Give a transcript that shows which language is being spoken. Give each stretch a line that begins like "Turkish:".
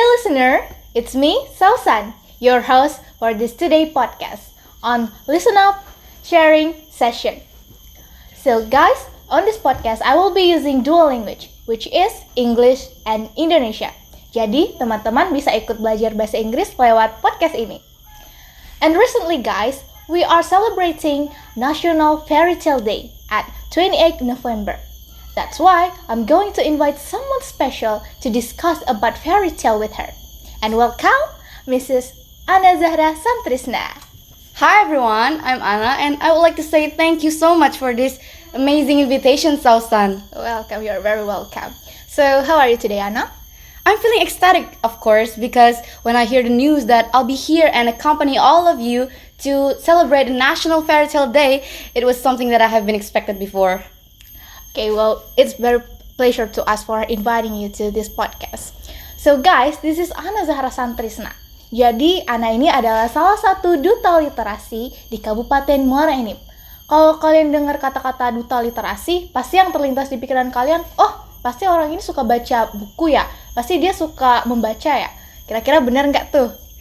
English: listener, it's me, Sausan, your host for this today podcast on Listen Up Sharing Session. So guys, on this podcast I will be using dual language, which is English and Indonesia.
Indonesian: Jadi teman-teman bisa ikut belajar bahasa Inggris lewat podcast ini.
English: And recently guys, we are celebrating National Fairy Tale Day at 28 November. That's why I'm going to invite someone special to discuss about fairy tale with her. And welcome, Mrs. Anna Zahra Santrisna. Hi everyone, I'm Anna and I would like to say thank you so much for this amazing invitation, Sausan. Welcome, you're very welcome. So, how are you today, Anna? I'm feeling ecstatic, of course, because when I hear the news that I'll be here and accompany all of you to celebrate National Fairy Tale Day, it was something that I have been expected before. Okay, well, it's very pleasure to us for inviting you to this podcast. So guys, this is Anna Zahra Santrisna.
Indonesian: Jadi, Anna ini adalah salah satu duta literasi di Kabupaten Muara Enim. Kalau kalian dengar kata-kata duta literasi, pasti yang terlintas di pikiran kalian, oh, pasti orang ini suka baca buku ya, pasti dia suka membaca ya. Kira-kira benar nggak tuh?